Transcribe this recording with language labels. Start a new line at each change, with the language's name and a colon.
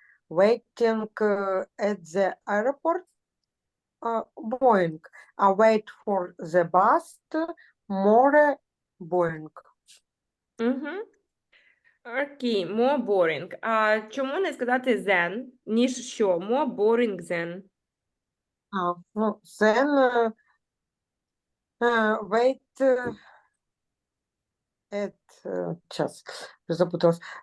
English: Waiting at the airport boring. I wait for the bus more boring.
Ukrainian: Окей, more boring. А чому не сказати than, ніж що?
English: More boring than.
Ukrainian: Ну,
English: then wait at
Ukrainian: час, запуталась.